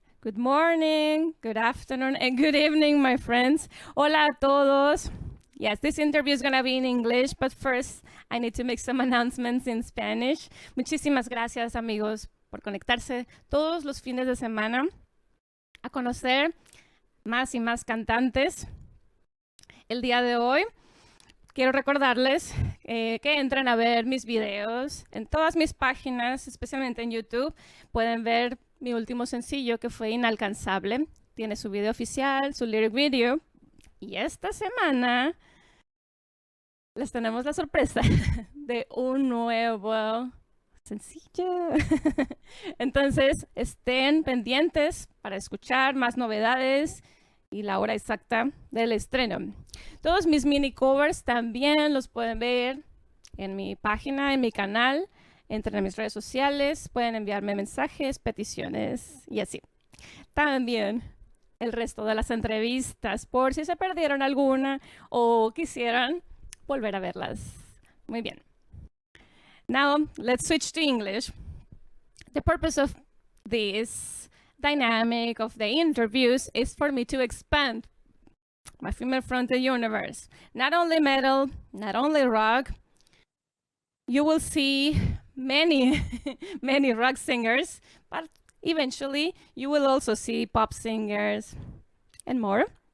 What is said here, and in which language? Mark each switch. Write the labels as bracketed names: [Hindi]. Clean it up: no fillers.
[English] Good morning, good afternoon, and good evening, my friends. [Spanish] Hola a todos. [English] Yes, this interview is going to be in English, but first I need to make some announcements in Spanish. [Spanish] Muchísimas gracias, amigos, por conectarse todos los fines de semana a conocer más y más cantantes. El día de hoy quiero recordarles que entren a ver mis videos en todas mis páginas, especialmente en YouTube. Pueden ver mi último sencillo, que fue Inalcanzable. Tiene su video oficial, su lyric video. Y esta semana les tenemos la sorpresa de un nuevo sencillo. Entonces, estén pendientes para escuchar más novedades y la hora exacta del estreno. Todos mis mini covers también los pueden ver en mi página, en mi canal. Entren a mis redes sociales, pueden enviarme mensajes, peticiones y así. También el resto de las entrevistas, por si se perdieron alguna o quisieran volver a verlas. Muy bien. [English] Now, let's switch to English. The purpose of this dynamic of the interviews is for me to expand my female-fronted universe. Not only metal, not only rock. You will see many, many rock singers, but eventually you will also see pop singers and more.